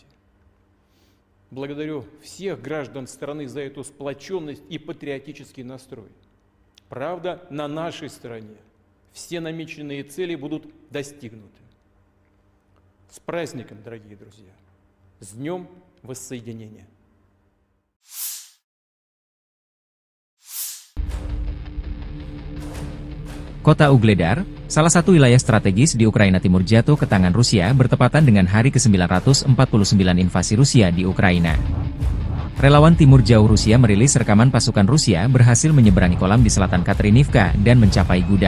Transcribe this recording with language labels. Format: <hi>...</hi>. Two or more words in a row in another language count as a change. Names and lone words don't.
<ru>Благодарю всех граждан страны за эту сплоченность и патриотический настрой. Правда, на нашей стороне все намеченные цели будут достигнуты. С праздником, дорогие друзья! С Днем Воссоединения!</ru> <id>Kota Ugledar, salah satu wilayah strategis di Ukraina Timur jatuh ke tangan Rusia bertepatan dengan hari ke-949 invasi Rusia di Ukraina. Relawan Timur Jauh Rusia merilis rekaman pasukan Rusia berhasil menyeberangi kolam di selatan Katerinivka dan mencapai gudang.</id>